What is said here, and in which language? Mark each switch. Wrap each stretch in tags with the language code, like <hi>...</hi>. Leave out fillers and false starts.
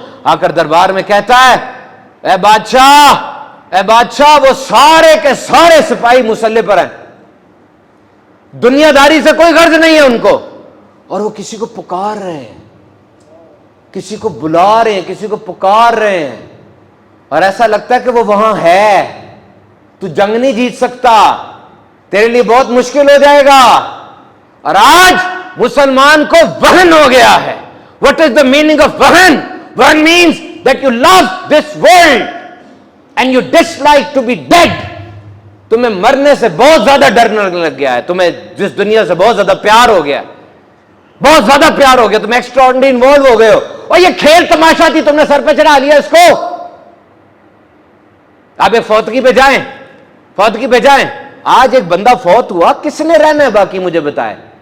<ur>آ کر دربار میں کہتا ہے, اے بادشاہ, اے بادشاہ, وہ سارے کے سارے سپاہی مسلح پر ہیں, دنیا داری سے کوئی غرض نہیں ہے ان کو, اور وہ کسی کو پکار رہے ہیں, کسی کو بلا رہے ہیں, کسی کو پکار رہے ہیں, اور ایسا لگتا ہے کہ وہ وہاں ہے. تو جنگ نہیں جیت سکتا, تیرے لیے بہت مشکل ہو جائے گا. اور آج مسلمان کو وہن ہو گیا ہے.</ur> <en>What is the meaning of وہن? وہن means that you love this world and you dislike to be dead.</en> <ur>تمہیں مرنے سے بہت زیادہ ڈر لگ گیا ہے, تمہیں جس دنیا سے بہت زیادہ پیار ہو گیا, بہت زیادہ پیار ہو گیا, تم</ur> <en>extraordinary involve</en> <ur>ہو گئے ہو, اور یہ کھیل تماشا تھی, تم نے سر پہ چڑھا لیا اس کو. آپ ایک فوتگی پہ جائیں, فوتگی پہ جائیں, آج ایک بندہ فوت ہوا, کس نے رہنا ہے باقی مجھے بتائے.</ur>